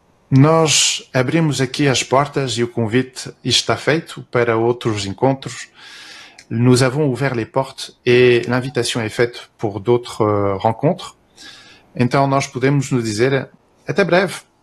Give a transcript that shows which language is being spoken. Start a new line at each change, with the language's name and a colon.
Portuguese: Nós abrimos aqui as portas e o convite está feito para outros encontros.
French: Nous avons ouvert les portes et l'invitation est faite pour d'autres rencontres.
Portuguese: então nós podemos nos dizer até breve.